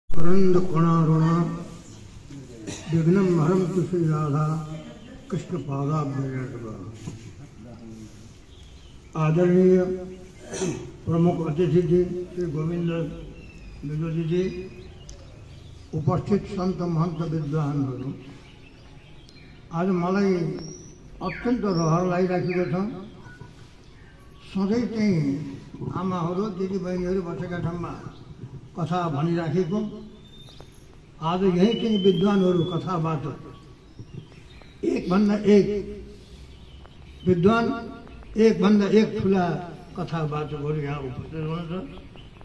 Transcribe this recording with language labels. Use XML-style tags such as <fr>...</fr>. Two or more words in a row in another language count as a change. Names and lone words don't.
<sa>करंद कोणारुण विघ्नं हरन्तु श्री राधा कृष्ण पादाभ्यर्चना।</sa> <ne>आदरणीय प्रमुख अतिथि जी श्री गोविंद विदुजी जी, उपस्थित संत महंत विद्वानहरू, आज मलाई अत्यन्त रहर लागिरहेको छ। सधैँ चाहिँ आमाहरू दिदीबहिनीहरू बसेका ठाउँमा कथा भनिराखेको, आज यही चाहिँ विद्वानहरू कथाबाट एकभन्दा एक विद्वान, एकभन्दा एक ठुला कथावाचकहरू यहाँ उपस्थित हुनुहुन्छ।</ne>